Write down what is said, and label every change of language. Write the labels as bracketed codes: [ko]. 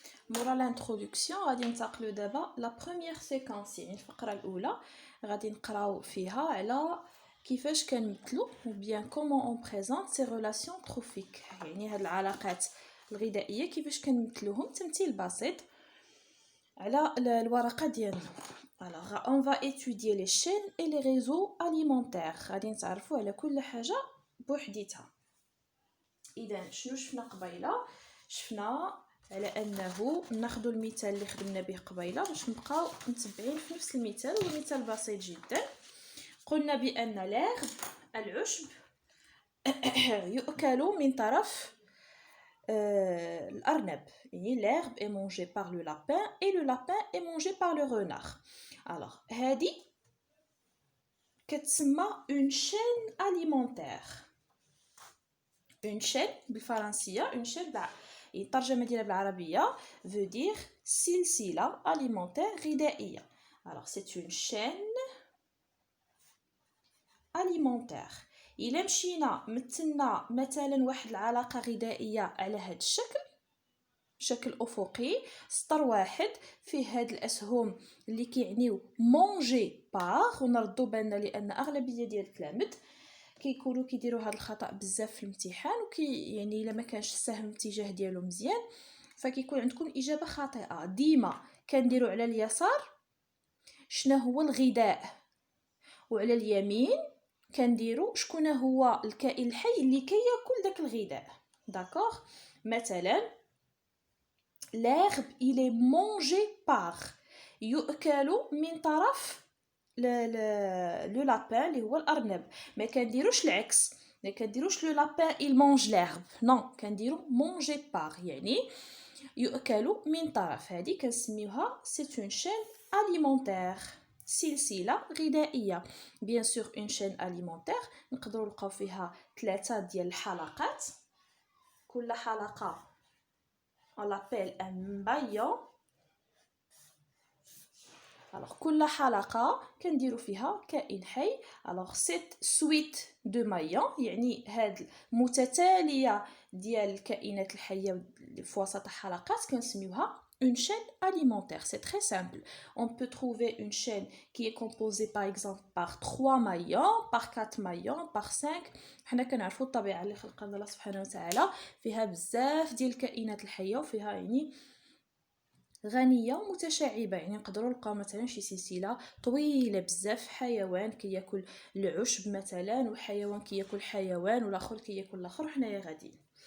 [ar] مورا l'introduction غادي ننتقلوا دابا لا بروميير سيكونس، يعني الفقره الاولى غادي نقراو فيها على كيفاش كنمثلوا [fr] ou bien comment on présente ces relations trophiques، [ar] يعني هاد العلاقات الغذائيه كيفاش كنمثلوهم تمثيل بسيط على الورقه ديالنا. [fr] Alors, on va étudier les chaînes et les réseaux alimentaires. [ar] غادي نتعرفوا على كل حاجه بوحديتها. اذا شنو شفنا قبيله؟ شفنا على انه ناخذ المثال اللي خدمنا به قبيله باش نبقاو متبعين في نفس المثال، والمثال بسيط جدا. قلنا بان العشب يؤكل من طرف الارنب، يعني [fr] l'herbe est mangée par le lapin et le lapin est mangé par le renard. alors [ar] هذه كتسمى [fr] une chaîne alimentaire. une chaîne [ar] بالفرنسيه [fr] une chaîne [ar] الترجمه ديالها بالعربيه [fr] veut dire سلسله alimentaire غذائيه. alors c'est une chaîne alimentaire. [ar] الا مشينا مثلنا مثلا واحد العلاقه غذائيه على هذا الشكل، شكل افقي سطر واحد فيه هاد الاسهم اللي كيعنيو مونجي باغ، ونردو بالنا لان اغلبيه ديال التلاميذ كيكونوا كيديروا هذا الخطا بزاف في الامتحان، يعني الا ما كانش السهم الاتجاه ديالو مزيان فكيكون عندكم اجابه خاطئه. ديما كنديروا على اليسار شنو هو الغذاء، وعلى اليمين كنديروا شكون هو الكائن الحي اللي كياكل داك الغذاء. داكوغ، مثلا [fr] l'herbe il est mangé par، [ar] يؤكل من طرف لو لابان اللي هو الارنب. ما كنديروش العكس، ما كنديروش لو لابان [fr] il mange l'herbe، [ar] نو كنديروا [fr] manger par، [ar] يعني يؤكل من طرف. هذه كنسميوها [fr] c'est une chaîne alimentaire، [ar] سلسله غذائيه. [fr] bien sûr une chaîne alimentaire [ar] نقدروا نلقاو فيها 3 ديال الحلقات، كل حلقه [fr] on l'appelle un maillon. [ar] alors كل حلقه كنديروا فيها كائن حي. [fr] alors cette suite de maillons، [ar] يعني هاد المتتاليه ديال الكائنات الحيه في وسط حلقات كنسميوها [fr] une chaîne alimentaire. c'est très simple. on peut trouver une chaîne qui est composée par exemple par 3 maillons, par 4 maillons, par 5. [ar] حنا كنعرفوا الطبيعه اللي خلقنا الله سبحانه وتعالى فيها بزاف ديال الكائنات الحيه، وفيها يعني غنيه ومتشعبه، يعني نقدروا نلقاو مثلا شي سلسله طويله بزاف، حيوان كياكل العشب مثلا، وحيوان كياكل حيوان، والاخر كياكل الاخر، حنايا غاديين.